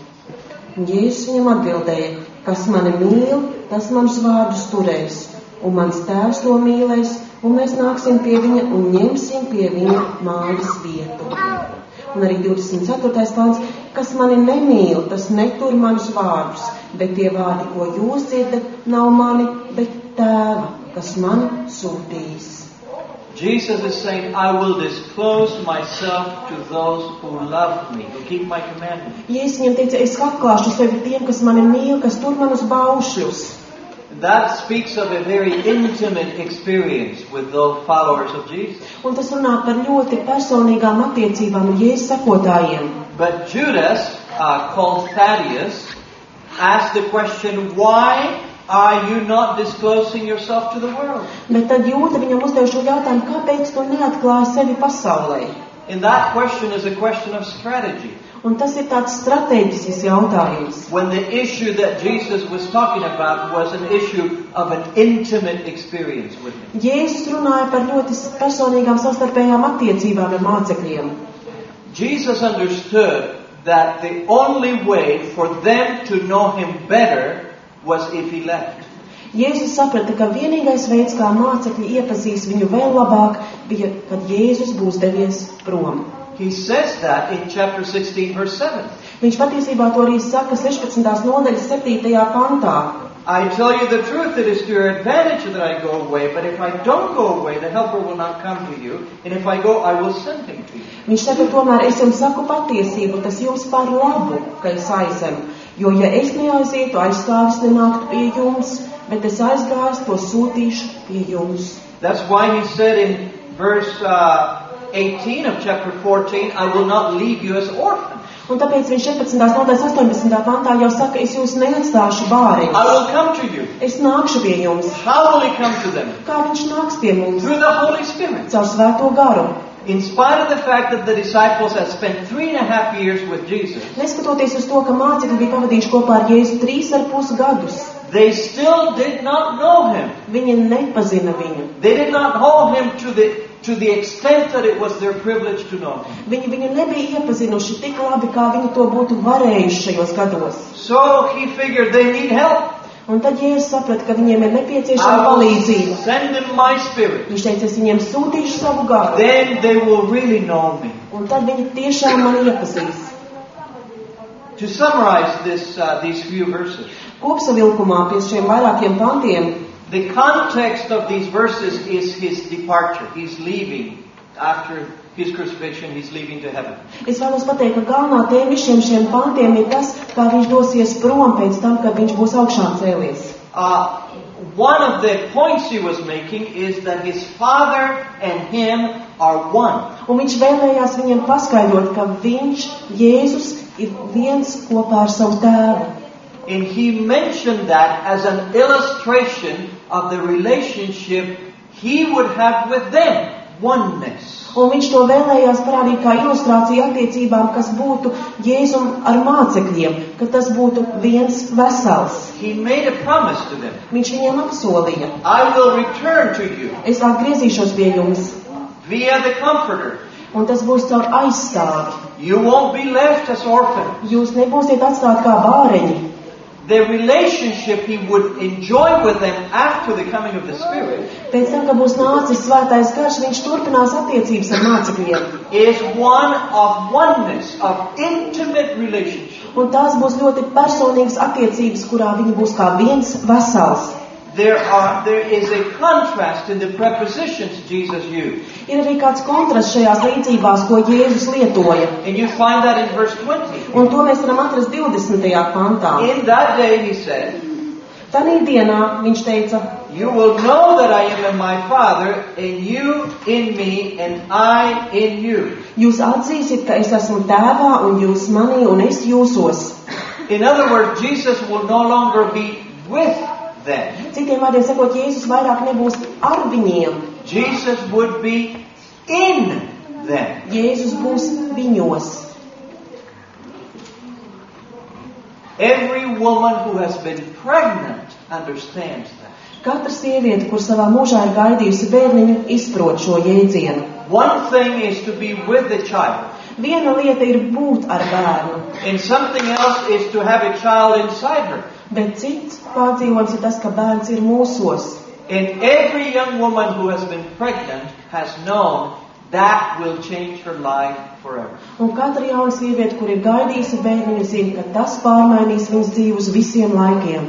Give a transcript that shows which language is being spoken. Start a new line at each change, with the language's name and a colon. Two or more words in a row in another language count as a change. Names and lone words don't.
Latvian: Un Jēzus viņam atbildēja, kas mani mīl, tas manus vārdus turēs, un mans Tēvs to mīlēs, un mēs nāksim pie viņa un ņemsim pie viņa mājas vietu. Un arī 24. pants, kas mani nemīl, tas netur manus vārdus, bet tie vārdi, ko jūs dzirdat, nav mani, bet Tēva, kas mani sūtījis.
English: Jesus is saying, I will disclose myself to those who love me, who keep my commandments.
Latvian: Jēzus viņam teica, es atklāšu sevi tiem, kas mani mīl, kas tur manus baušļus.
English: That speaks of a very intimate experience with those followers of Jesus.
Latvian: Un tas runā par ļoti personīgām attiecībām ar Jēzus sekotājiem.
English: But Judas, called Thaddeus, asked the question, why are you not disclosing yourself to the world?
Latvian: Bet tad Jūda viņam uzdev šo jautājumu, kāpēc tu neatklāji sevi pasaulē?
English: And that question is a question of strategy.
Latvian: Un tas ir tāds strateģisks jautājums.
English: When the issue that Jesus was talking about was an issue of an intimate experience with him.
Latvian: Jēzus runāja par ļoti personīgām savstarpējām attiecībām ar mācekļiem.
English: Jesus understood that the only way for them to know him better was if he left.
Latvian: Jēzus saprata, ka vienīgais veids, kā mācekļi iepazīs viņu vēl labāk, bija, kad Jēzus būs devies prom.
English: He says that in chapter 16, verse 7.
Latvian: Viņš patiesībā to arī saka 16. nodaļas 7. pantā.
English: I tell you the truth, it is to your advantage that I go away, but if I don't go away, the helper will not come to you, and if I go, I will send him to you.
Latvian: Viņš saka, tomēr es jums saku patiesību, tas jums par labu, ka es aizemu, jo ja es neaizietu, aizstāvis nenāktu pie jums, bet es aizgājis, to sūtīšu pie jums.
English: That's why he said in verse 18 of chapter 14, I will not leave you as orphans.
Latvian: Un tāpēc viņš 14. nodaļas 18. pantā jau saka, es jūs neatstāšu bāriņus.
English: I will come to you.
Latvian: Es nākšu pie jums.
English: How will he come to them?
Latvian: Kā viņš nāks pie mums?
English: Through the Holy Spirit.
Latvian: Caur Svēto garu.
English: In spite of the fact that the disciples had spent 3.5 years with Jesus,
Latvian: neskatoties uz to, ka mācekļi bija pavadījuši kopā ar Jēzu 3,5 gadus,
English: they still did not know him.
Latvian: viņi nepazina viņu.
English: They did not know him to the extent that it was their privilege to know him.
Latvian: Viņi viņu nebija iepazinuši tik labi, kā viņi to būtu varējuši šajos gados.
English: So he figured they need help.
Latvian: Un tad Jēzus saprata, ka viņiem ir nepieciešama palīdzība.
English: Send them my spirit.
Latvian: Viņš teica, es viņiem sūtīšu savu garu.
English: Then they will really know me.
Latvian: Un tad viņi tiešām mani iepazīs.
English: To summarize these few verses,
Latvian: Kopsavilkumā pie šiem vairākiem pantiem,
English: the context of these verses is his departure. He's leaving after his crucifixion. He's leaving to heaven.
Latvian: es vēlos pateikt, ka galvenā tēma visiem šiem pantiem ir tas, kā viņš dosies prom pēc tam, kad viņš būs augšā cēlies.
English: One of the points he was making is that his father and him are one.
Latvian: Un viņš vēlējās viņiem paskaidrot, ka viņš, Jēzus, ir viens kopā ar savu tēvu.
English: And he mentioned that as an illustration of the relationship he would have with them. Oneness.
Latvian: Un viņš to vēlējās parādīt kā ilustrāciju attiecībām, kas būtu Jēzum ar mācekļiem, ka tas būtu viens vesels.
English: He made a promise to them.
Latvian: Viņš viņiem apsolīja.
English: I will return to you.
Latvian: Es atgriezīšos pie jums.
English: Via the Comforter.
Latvian: Un tas būs caur aizstāvi.
English: You won't be left as orphans.
Latvian: Jūs nebūsiet atstāti kā bāreņi.
English: The relationship he would enjoy with them after the coming of the Spirit
Latvian: Pēc tam, kad būs nācis svētais gars, viņš turpinās attiecības ar mācekļiem.
English: is one of oneness, of intimate relationship.
Latvian: Un tās būs ļoti personīgas attiecības, kurā viņi būs kā viens vesels.
English: There is a contrast in the prepositions Jesus used.
Latvian: Ir arī kāds kontrasts šajās līdzībās, ko Jēzus lietoja.
English: And you find that in verse 20.
Latvian: Un to mēs varam atrast 20. pantā.
English: In that day, he said,
Latvian: Tanī dienā viņš teica,
English: You will know that I am in my Father, and you in me, and I in you.
Latvian: jūs atzīsiet, ka es esmu tēvā, un jūs manī, un es jūsos.
English: In other words, Jesus will no longer be with them.
Latvian: Citiem vārdiem sakot, Jēzus vairāk nebūs ar viņiem.
English: Jesus would be in them.
Latvian: Jēzus būs viņos.
English: Every woman who has been pregnant understands that.
Latvian: Katra sieviete, kur savā mūžā ir gaidījusi bērniņu, izprot šo jēdzienu.
English: One thing is to be with the child,
Latvian: Viena lieta ir būt ar bērnu,
English: and something else is to have a child inside her.
Latvian: bet cits pārdzīvojums ir tas, ka bērns ir mūsos.
English: And every young woman who has been pregnant has known that will change her life forever.
Latvian: Un katra jauna sieviete, kur ir gaidījusi bērniņu, zina, ka tas pārmainīs viņas dzīvi uz visiem laikiem.